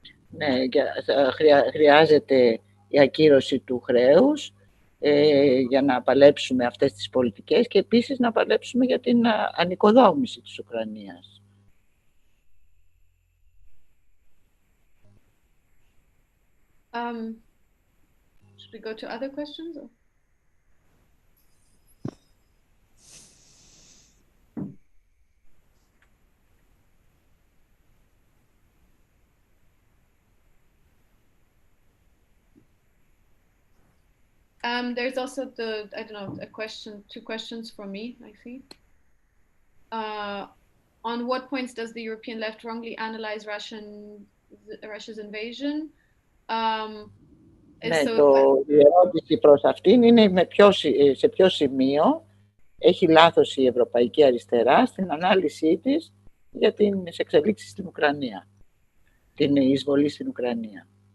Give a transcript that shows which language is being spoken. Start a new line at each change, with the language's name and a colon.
Greek: Ναι, χρειάζεται η ακύρωση του χρέους για να παλέψουμε αυτές τις πολιτικές και επίσης να παλέψουμε για την ανοικοδόμηση της Ουκρανίας.
English: Should we go to other questions? Or? There's also two questions for me, I see. On what points does the European left wrongly analyze Russia's invasion?
Greek: Ναι, η ερώτηση προς αυτήν είναι σε ποιο σημείο έχει λάθος η Ευρωπαϊκή Αριστερά στην ανάλυση της για τις εξελίξεις στην Ουκρανία, την εισβολή στην Ουκρανία.